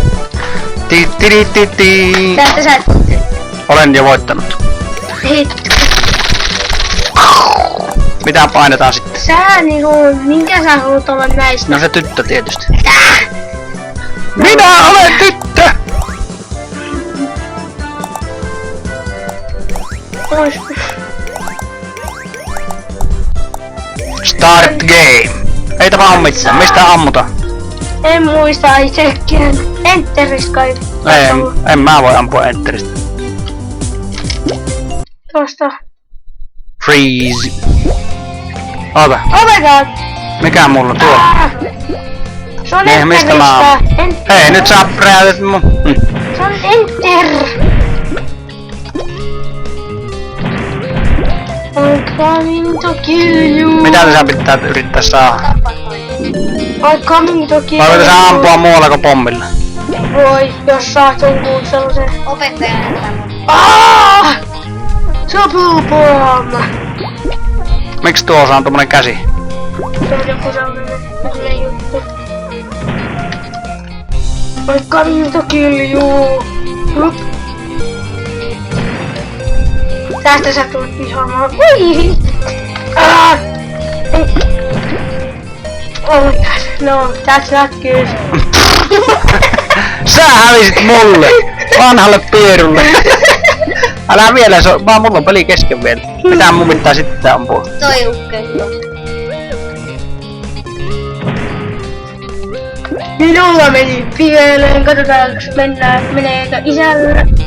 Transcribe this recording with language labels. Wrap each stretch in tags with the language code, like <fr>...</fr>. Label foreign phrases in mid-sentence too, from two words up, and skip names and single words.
<fi>Tästä sä... Olen jo voittanut. Mitä painetaan sitten? Sä niinku... Minkä sä haluat olla näistä? No se tyttö tietysti. Minä olen tyttö!</fi> <en>Start game.</en> <fi>Ei tapahdu mitään. Mistä ammuta? En muista itsekään. Enteris kai. En mä voi ampua enteristä. Tuosta. Freeze. Ota.</fi> <en>Oh my god!</en> <fi>Mikä mulla tuo? Se on Niin, mistä mä oon? Hei, nyt sä räjäytät mun. Se on enter!</fi> <en>I'm coming to kill you!</en> <fi>Mitä sä pitää yrittää saada?</fi> <en>I'm coming to kill you!</en> <fi>Voiko sä ampua muualla kuin pommilla? Voi, jos saat jonkun sellasen... Opettajan</fi> <en>Aaaaah! Double bomb!</en> <fi>Miksi tuossa on tommonen käsi? Se on joku sellainen juttu.</fi> <en>I'm coming to kill you! Hup.</en> <fi>Tästä sä tulet vihaamaan. Ui!</fi> <en>Oh my god, no, that's not good.</en> <fi>Sä hävisit mulle! Vanhalle pierulle! Älä vielä, vaan mulla on peli kesken vielä. Mitä mun pitää sitten ampua? Toi ukkello. Minulla meni pieleen, katsotaanko meneekö isällä.</fi>